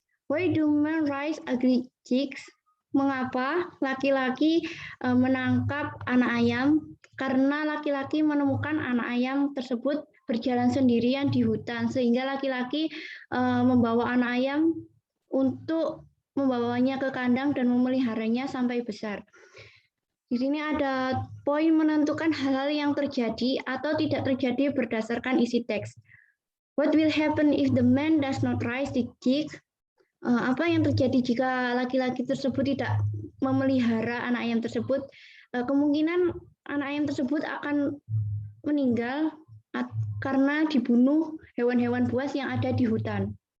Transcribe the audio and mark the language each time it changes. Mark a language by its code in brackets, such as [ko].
[en] Why do men raise ugly chicks? [id] Mengapa laki-laki menangkap anak ayam? Karena laki-laki menemukan anak ayam tersebut berjalan sendirian di hutan, sehingga laki-laki membawa anak ayam untuk membawanya ke kandang dan memeliharanya sampai besar. Di sini ada poin menentukan hal-hal yang terjadi atau tidak terjadi berdasarkan isi teks. [en] What will happen if the man does not raise the chick? [id] Apa yang terjadi jika laki-laki tersebut tidak memelihara anak ayam tersebut? Kemungkinan anak ayam tersebut akan meninggal karena dibunuh hewan-hewan buas yang ada di hutan.